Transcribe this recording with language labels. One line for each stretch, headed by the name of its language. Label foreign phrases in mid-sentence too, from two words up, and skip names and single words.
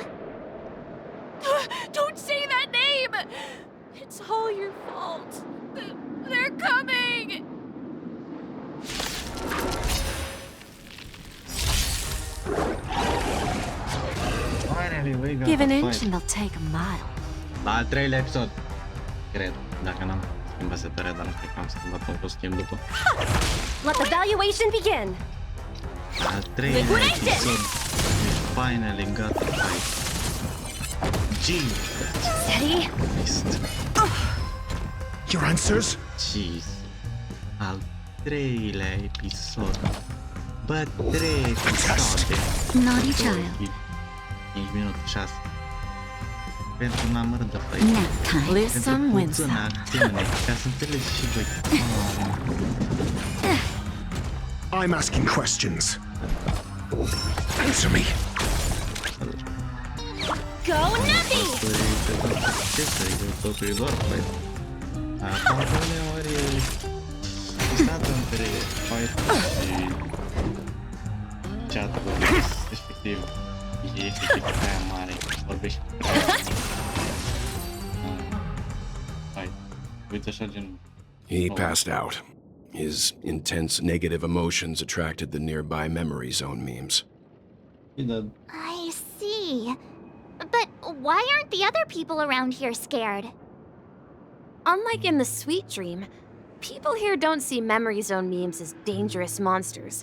English: Don't say that name! It's all your fault. They're coming! Finally, we got Give an the inch fight. and they'll take a mile.
Romanian: La al treilea episod. Cred. Dacă n-am schimbat setarea, dar nu cred că am schimbat un costum după.
English: Let the valuation begin.
Romanian: La al treilea episod.
English: We finally got the fight. Jesus Steady. Christ. Your answers? Jeez.
Romanian: Al treilea episod. Bă, 3 episoade.
English: Naughty child.
Romanian: 5 minute 6. Pentru un număr de fight.
English: Nap time. Lose
Romanian: Pentru
English: some, win
Romanian: puțină
English: some.
Romanian: acțiune. Ca să înțelegi și voi.
English: I'm asking questions. Answer me. Go Navi!
Romanian: Ce să zic, totul e doar fight. Acum uneori e distanța între fight și chat-ul respectiv. E efectiv aia mare, vorbești. Fight. Uite așa gen...
English: He passed out. His intense negative emotions attracted the nearby memory zone memes. I see. But why aren't the other people around here scared? Unlike in the Sweet Dream, people here don't see memory zone memes as dangerous monsters.